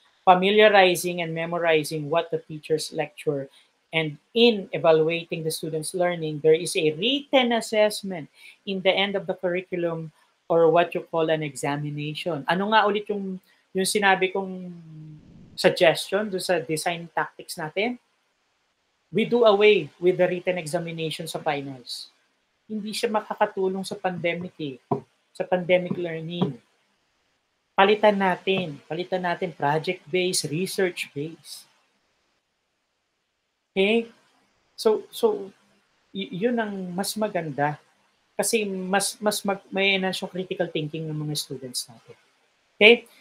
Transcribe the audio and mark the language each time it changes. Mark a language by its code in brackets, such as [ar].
[en] Familiarizing and memorizing what the teachers lecture, and in evaluating the students' learning, there is a written assessment in the end of the curriculum or what you call an examination. [tl] Ano nga ulit yung sinabi kong suggestion do sa design tactics natin? [en] We do away with the written examination [tl] sa finals. Hindi siya makakatulong sa pandemic eh. Sa pandemic learning. Palitan natin project-based, research-based. Okay? So yun ang mas maganda kasi may enhance yung critical thinking ng mga students natin. Okay?